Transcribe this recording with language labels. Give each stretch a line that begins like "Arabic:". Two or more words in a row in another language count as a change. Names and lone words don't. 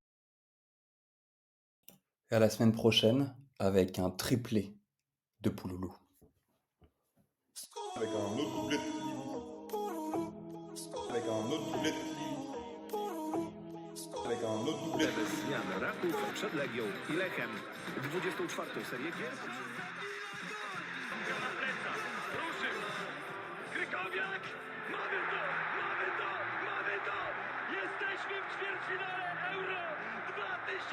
French: Et à la semaine prochaine avec un triplé de Pouloulou. Avec un autre doublé. Avec un autre doublé. Avec un autre doublé.
Polish: Bez zmian Raków przed Legią i Lechem 24. serię gier. Krykowiak! Mamy to! Mamy to! Mamy to! Jesteśmy w ćwierćfinale Euro 2016!